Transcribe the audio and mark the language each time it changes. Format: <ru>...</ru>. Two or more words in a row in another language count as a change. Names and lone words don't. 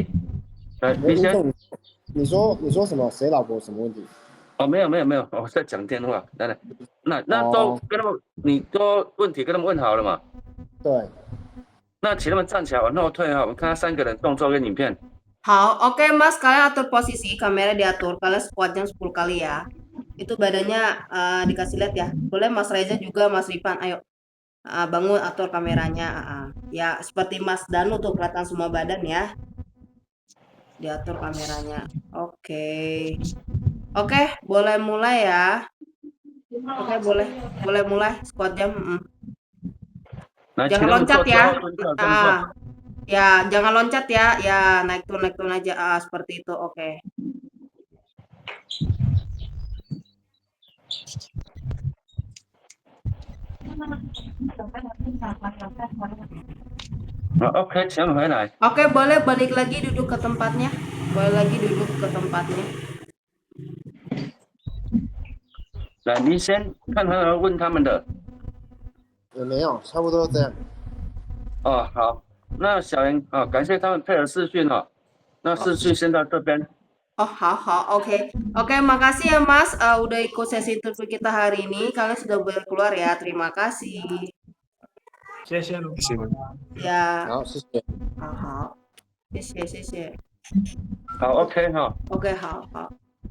<zh>喂，你先。吴总，你说什么？谁老婆什么问题？哦，没有没有没有，我在讲电话。来来，那都哦跟他们，你都问题跟他们问好了嘛？对，那请他们站起来往后退啊！我们看他3个人动作跟影片。好,</zh> <id>oke Mas, kalian atur posisi, kamera diatur, kalian squat jam 10 kali ya. Itu badannya dikasih lihat ya. Boleh Mas Reza juga, Mas Ripan, ayo bangun, atur kameranya. Ya seperti Mas Danu tuh kelihatan semua badan ya. Diatur kameranya. Oke. Oke, boleh mulai ya. Oke, boleh mulai squat jam.</id> <zh>来，请</zh> <id>Jangan</id> <zh>他们</zh> <id>loncat</id> <zh>做之</zh> <id>ya.</id> <zh>后蹲下动作。</zh> <id>Ya, jangan loncat ya. Ya, naik turun aja. Seperti itu. Oke.</id> <zh>OK， 请他们回来。</zh> <id>Oke, boleh balik lagi duduk ke tempatnya. Boleh lagi duduk ke tempatnya.</id> <zh>来，你先看他们问他们的。也没有，差不多这样。哦，好，那小严啊，感谢他们配合视讯哦。那视讯先到这边。</zh> <id>Oh, oke. Oke, makasih ya Mas, udah ikut sesi interview kita hari ini. Kalian sudah boleh keluar ya. Terima kasih.</id> <zh>谢谢卢。</zh> <id>Ya.</id> <zh>好，谢谢。好，谢谢。好 ，OK 哈。 Oke, 好。</zh>